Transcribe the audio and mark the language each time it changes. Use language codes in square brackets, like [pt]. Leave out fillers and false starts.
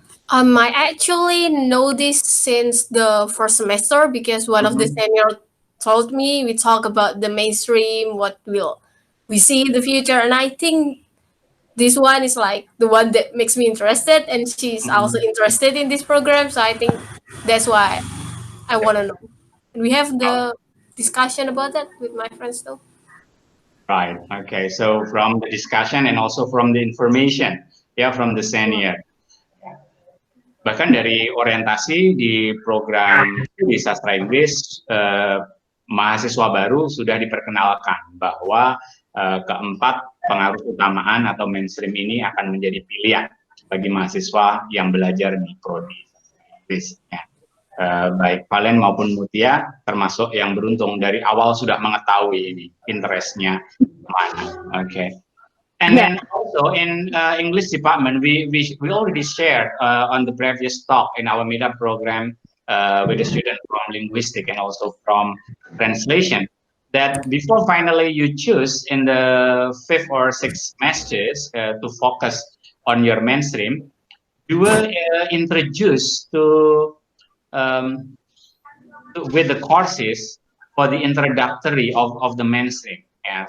[en] I actually know this since the first semester because one of the senior told me we talk about the mainstream, what will we see in the future, and I think this one is like the one that makes me interested, and she's also interested in this program, so I think that's why I want to know. And we have the discussion about that with my friends too. Right. Okay. So from the discussion and also from the information, ya, from the senior. [id] Bahkan dari orientasi di program di sastra Inggris, mahasiswa baru sudah diperkenalkan bahwa keempat pengaruh utamaan atau mainstream ini akan menjadi pilihan bagi mahasiswa yang belajar di prodi sastra Inggris. Ya. Baik Valen maupun Mutia termasuk yang beruntung dari awal sudah mengetahui ini interestnya mana. Oke. [en] And Yeah. then also in English department, we already shared on the previous talk in our meetup program with the student from linguistic and also from translation that before finally you choose in the fifth or sixth semesters to focus on your mainstream, you were introduced um, with the courses for the introductory of the mainstream. Yeah.